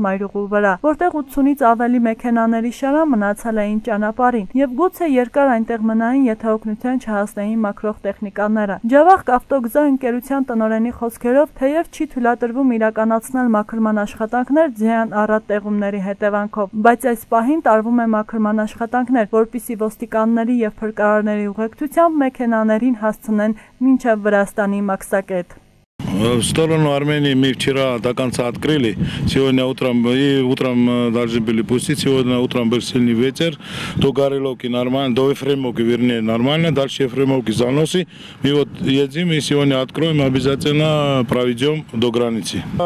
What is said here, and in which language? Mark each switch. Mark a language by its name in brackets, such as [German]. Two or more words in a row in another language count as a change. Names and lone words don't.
[Armenian] մայրուղու վրա, որտեղ 80-ից ավելի մեքենաների շարան մնացել էին ճանապարհին եւ գուցե երկար այնտեղ մնային, եթե օգնության չհասնեին մաքրող տեխնիկաները։ Ջավախք ավտոգզա ընկերության տնօրենի խոսքերով, թեև չի թույլատրվում իրականացնել մաքրման աշխատանքներ ձյան առատ տեղումների հետևանքով, բայց այս պահին տարվում է մաքրման աշխատանքներ, որպիսի ոստիկանների եւ փրկարարների ուղեկցությամբ մեքենաներին հասցնեն մինչև Վրաստանի Մաքսակետ։ [Russian] В сторону Армении мы вчера до конца открыли. Сегодня утром должны были пустить. Сегодня утром был сильный ветер. До Гореловки нормально, до Ефремовки, вернее, нормально. Дальше Ефремовки заносы. Мы вот едем и сегодня откроем, обязательно проведем до границы.